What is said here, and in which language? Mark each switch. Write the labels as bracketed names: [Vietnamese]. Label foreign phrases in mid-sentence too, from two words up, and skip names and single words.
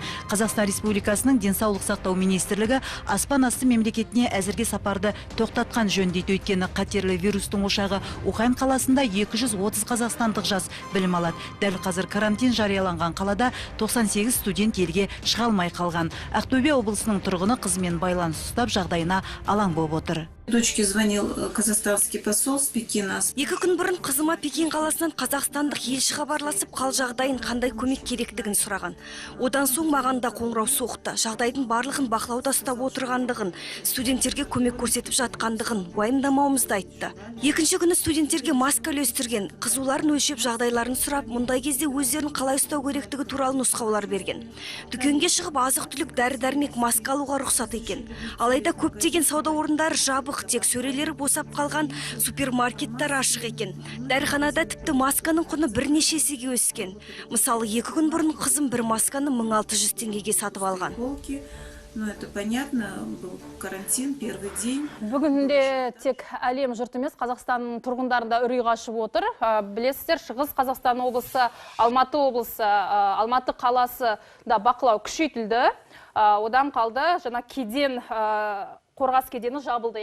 [Kazakh] Қазақстан Республикасының денсаулық сақтау министрлігі аспан асты мемлекетіне әзірге сапарды тоқтатқан жөн дейді. Өйткені қатерлі вирустың ошағы Ухань қаласында 230 қазақстандық жас білім алады. Дәл қазір карантин жарияланған қалада 98 студент елге шыға алмай қалған. Ақтөбе облысының тұрғыны қызымен байланыс ұстап жағдайына алаң болып отыр. [Russian] Дочке звонил казахстанский посол с Пекина. [Kazakh] 2 күн бұрын қызыма Пекин қаласынан қазақстандық елші хабарласып, қал жағдайын қандай көмек керектігін сұраған. Одан соң маған да қоңырау соқты. Жағдайдың барлығын бақылауда ұстап отырғандығын, студенттерге көмек көрсетіп жатқандығын, уайымдамауымызды айтты. Екінші күні студенттерге маска үлестірген, қызуларын өлшеп жағдайларын сұрап, мұндай кезде өздерін қалай ұстау керектігі туралы нұсқаулар берген. Дүкенге шығып азық-түлік дәрі-дәрмек маска алуға рұқсат екен. Алайда көптеген сауда орындары жабық, тек сөрелері босап қалған, супермаркеттер ашық екен. Дәріханада тіпті масканың құны бірнеше есеге өскен. Мысалы, 2 күн бұрын қызым бір масканы 1600 теңгеге сатып алған. [Russian] Ну, это понятно, был карантин, первый день. [Kazakh] Бүгінде тек әлем жұрт емес, Қазақстанның тұрғындарында үрей қашып отыр. Білесіздер, Шығыс Қазақстан облысы, Алматы облысы, Алматы қаласы да бақылау күшейтілді. Одан қалды, жаңа кеден, қорғас кедені жабылды.